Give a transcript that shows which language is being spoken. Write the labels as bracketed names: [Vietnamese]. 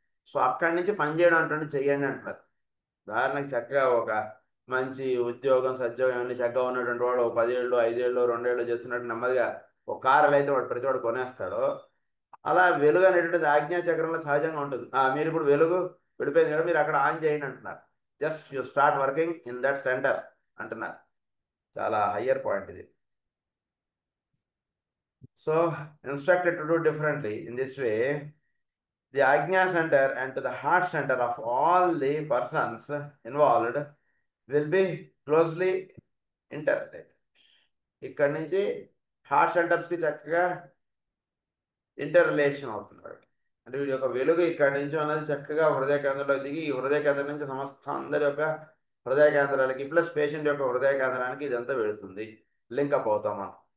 [Telugu] So అక్కడి నుంచి పనిచేయడం అంటే చెయ్యండి అంటారు. ఉదాహరణకి చక్కగా ఒక మంచి ఉద్యోగం సద్యోగం అన్ని చక్కగా ఉన్నటువంటి వాడు 10 ఏళ్ళు 5 ఏళ్ళు 2 ఏళ్ళు చేస్తున్నట్టు నెమ్మదిగా ఒక కారు అయితే వాడు ప్రతి వాడు కొనేస్తాడు. అలా వెలుగు అనేటువంటిది ఆజ్ఞా చక్రంలో సహజంగా ఉంటుంది. మీరు ఇప్పుడు వెలుగు విడిపోయింది కదా, మీరు అక్కడ ఆన్ చేయండి అంటున్నారు. [English] just you start working in that center [Telugu] అంటున్నారు. చాలా హయ్యర్ పాయింట్ ఇది. [English] So instructed to do differently in this way the Ajna center and to the heart center of all the persons involved will be closely interrelated. [Telugu] ఇక్కడి నుంచి heart సెంటర్స్కి చక్కగా inter relation అవుతున్నాడు. అంటే వీడి యొక్క వెలుగు ఇక్కడి నుంచి అన్నది చక్కగా హృదయ కేంద్రంలో దిగి ఈ హృదయ కేంద్రం నుంచి సమస్త అందరి యొక్క హృదయ కేంద్రాలకి ప్లస్ పేషెంట్ యొక్క హృదయ కేంద్రానికి ఇదంతా వెళుతుంది. లింకప్ అవుతాం మనం.